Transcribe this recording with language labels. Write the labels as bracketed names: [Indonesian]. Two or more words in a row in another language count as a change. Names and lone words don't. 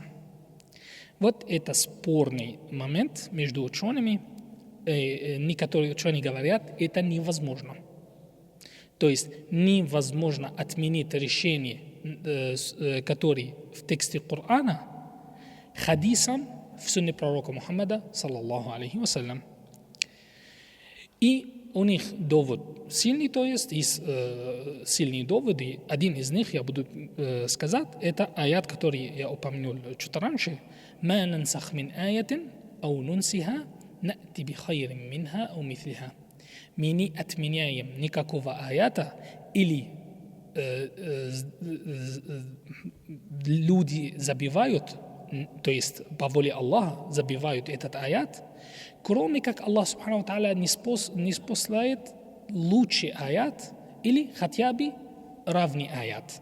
[Russian] Вот это спорный момент между учеными. Некоторые ученые говорят, это невозможно. То есть невозможно отменить решение, которое в тексте Корана, хадисом в сунне пророка Мухаммада, [Arabic] صلى الله عليه وسلم. [Russian] И у них довод сильный, то есть сильные доводы. Один из них, я буду сказать, это аят, который я упомянул чуть раньше. [Arabic] ما ننسخ من آية أو ننسها نأت بخير منها أو مثلها». [Russian] Мы не отменяем никакого аята, или люди забивают, то есть по воле Аллаха забивают этот аят, кроме как Аллах [Arabic] سبحانه تعالى [Russian] не спосылает лучший аят или хотя бы равный аят.